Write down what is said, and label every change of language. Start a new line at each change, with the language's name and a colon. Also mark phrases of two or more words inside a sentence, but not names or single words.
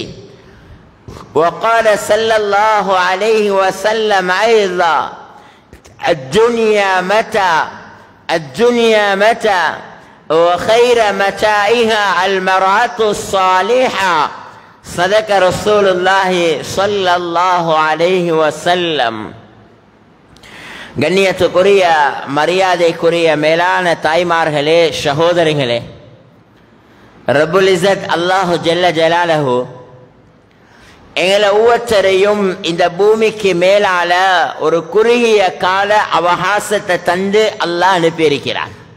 Arabic: وقال صلى الله عليه وسلم أيضا: الدنيا متى وخير متاعها المرأة الصالحة. صدق رسول الله صلى الله عليه وسلم.
Tamil: கண்ணியத்துக்குரிய மரியாதைக்குரிய மேலான தாய்மார்களே, சகோதரிகளே,
Arabic: رب العزة الله جل جلاله
Tamil: எங்களை ஒவ்வொருத்தரையும் இந்த பூமிக்கு மேலால ஒரு குறுகிய கால அவகாசத்தை தந்து அல்லாஹ் அனுப்பியிருக்கிறான்.